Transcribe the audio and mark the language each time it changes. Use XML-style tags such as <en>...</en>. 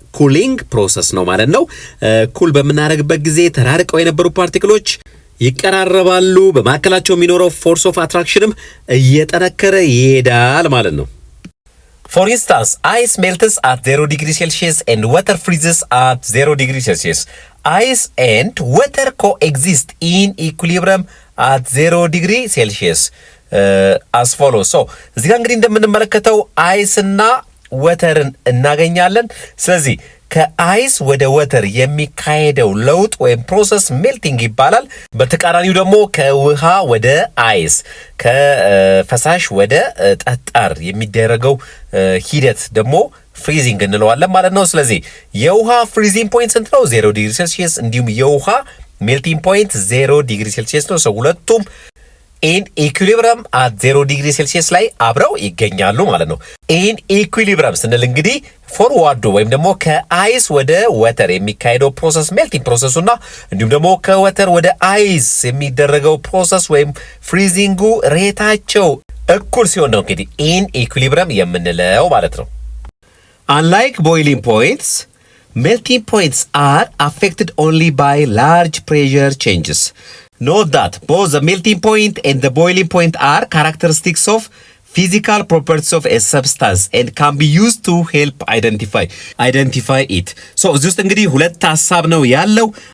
<am>ኩሊንግ ፕሮሰስ ነው ማለት ነው። ኩል በምናደርግበት ጊዜ ተራርቀው የነበሩ ፓርቲክሎች ይቀራረባሉ። በመካከላቸው የሚኖረው ፎርስ ኦፍ አትራክሽንም እየጠነከረ ይሄዳል ማለት ነው።</am> <en>For instance, ice melts at 0 degrees Celsius and water freezes at 0 degrees Celsius. Ice and water coexist in equilibrium at 0 degree Celsius. as follows.</en> <am>so እዚህ ጋር እንግዲህ እንደምንመለከተው አይስና ወተርን እናገኛለን። ስለዚህ ከአይስ ወደ ወተር የሚካሄደው ለውጥ ወይም ፕሮሰስ ሜልቲንግ ይባላል። በተቃራኒው ደግሞ ከውሃ ወደ አይስ ከፈሳሽ ወደ ጠጣር የሚደረገው ሂደት ደግሞ ፍሪዚንግ እንለዋለን ማለት ነው። ስለዚህ የውሃ ፍሪዚንግ ፖይንት ስንት ነው? 0 ዲግሪ ሴልሺየስ። እንዲሁም የውሃ ሜልቲንግ ፖይንት 0 ዲግሪ ሴልሺየስ ነው። ሁለቱም ኢን ኢኩሊብረም አት 0 ዲግሪ ሴልሺየስ ላይ አብረው ይገኛሉ ማለት ነው። ኢን ኢኩሊብረም ስንል እንግዲህ ፎርዋርዱ ወይም ደግሞ ከአይስ ወደ ወተር የሚካሄደው ፕሮሰስ ሜልቲንግ ፕሮሰሱና እንዲሁም ደግሞ ከወተር ወደ አይስ የሚደረገው ፕሮሰስ ወይም ፍሪዚንጉ ሬታቸው እኩል ሲሆን ነው እንግዲህ ኢን ኢኩሊብረም የምንለው ማለት ነው።</am> <en>Unlike boiling points, melting points are affected only by large pressure changes. Note that both the melting point and the boiling point are characteristics of physical properties of a substance and can be used to help identify it. So</en> <am>እዚህ ውስጥ እንግዲህ ሁለት ሐሳብ ነው ያለው።</am>